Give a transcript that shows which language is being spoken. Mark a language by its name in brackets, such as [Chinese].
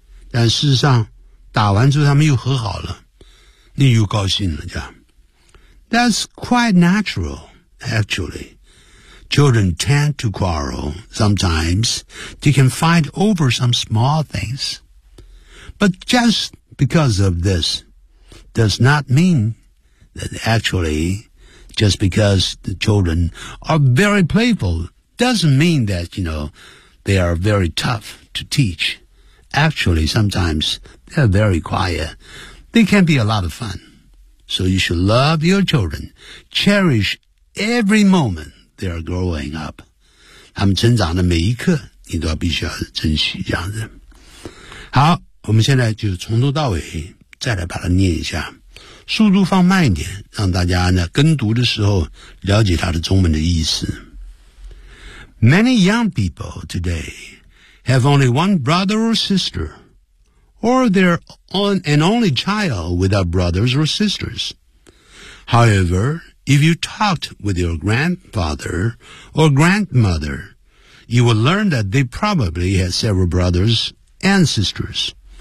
[Chinese] 但事实上打完之后他们又和好了你又高兴了这样 [English] That's quite natural actually Children tend to quarrel Sometimes they can fight over some small things But just because of this does not mean that actually just because the children are very playful doesn't mean that you knowThey are very tough to teach. Actually, sometimes they're very quiet. They can be a lot of fun. So you should love your children. Cherish every moment they are growing up. [Chinese] 他们成长的每一刻你都要必须要珍惜这样子。好我们现在就从头到尾再来把它念一下。速度放慢一点让大家呢跟读的时候了解它的中文的意思。 [English] Many young people today have only one brother or sister, or they're an only child without brothers or sisters. However, if you talked with your grandfather or grandmother, you would learn that they probably had several brothers and sisters.